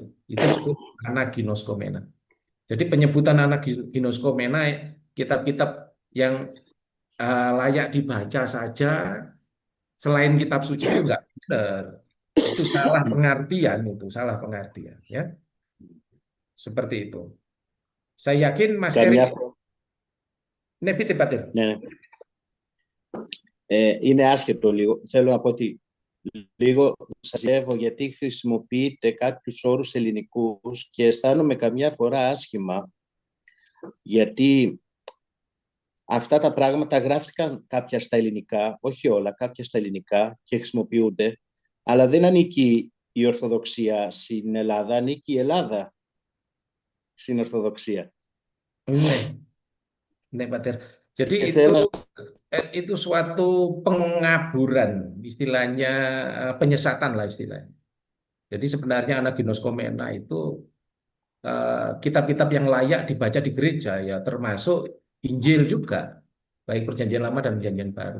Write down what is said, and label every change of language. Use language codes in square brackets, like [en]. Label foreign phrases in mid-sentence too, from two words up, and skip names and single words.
[id] Itu disebut anaginoskomena. Jadi penyebutan anaginoskomena, kitab-kitab yang layak dibaca saja selain kitab suci itu enggak benar. Itu salah pengertian, ya. Seperti itu. Saya yakin Mas Erik Nepite Patir. [el] Ναι. Είναι άσχετο λίγο. Θέλω να πω ότι λίγο σας ζεύω γιατί χρησιμοποιείτε κάποιους όρους ελληνικούς και αισθάνομαι καμιά φορά άσχημα γιατί αυτά τα πράγματα γράφτηκαν κάποια στα ελληνικά, όχι όλα, κάποια στα ελληνικά και χρησιμοποιούνται, αλλά δεν ανήκει η Ορθοδοξία στην Ελλάδα, ανήκει η Ελλάδα στην Ορθοδοξία. Ναι, [id] Pater. Jadi [el] Θέλω [id] itu suatu pengaburan, istilahnya penyesatan lah istilahnya. Jadi sebenarnya anaginoskomena itu kitab-kitab yang layak dibaca di gereja ya, termasuk Injil juga, baik Perjanjian Lama dan Perjanjian Baru.